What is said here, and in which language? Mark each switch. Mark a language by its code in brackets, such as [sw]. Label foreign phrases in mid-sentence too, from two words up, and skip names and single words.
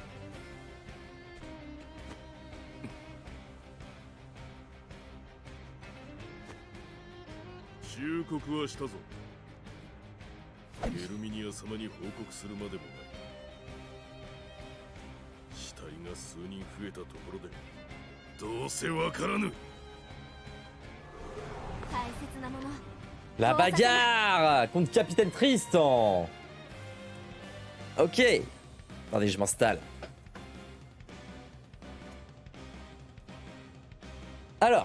[ja] 忠告はしたぞ。ヘルミニア様に報告するまでもない。死体が数人増えたところでどうせわからぬ。 [fr] La bagarre contre Capitaine Tristan. Ok. Attendez, je m'installe. Alors.